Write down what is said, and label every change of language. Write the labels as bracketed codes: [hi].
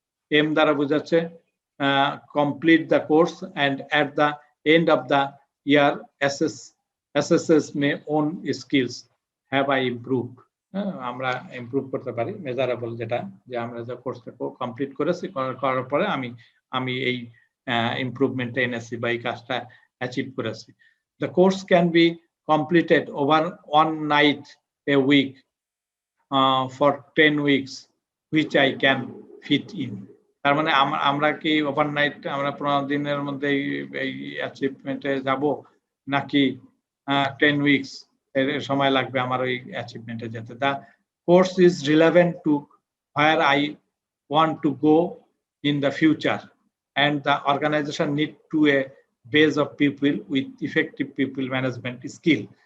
[bn] M দ্বারা বোঝাচ্ছে [en] complete the course and at the end of the year assesses my own skills have I improved, [bn] আমরা improve করতে পারি, measurable যেটা, যে আমরা যে কোর্সটা কমপ্লিট করেছি, করার পরে আমি এই ইমপ্রুভমেন্টটা এনেছি বা এই কাজটা অ্যাচিভ করেছি। [en] The course can be completed over one night a week for 10 weeks which I can fit in. [bn] তার মানে আমরা কি ওভারনাইট আমরা 15 দিনের মধ্যে এই অ্যাচিভমেন্টে যাব, নাকি 10 উইকস এর সময় লাগবে আমার ওই অ্যাচিভমেন্টে যেতে? [en] The course is relevant to where I want to go in the future and the organisation need to a base of people with effective people management skill.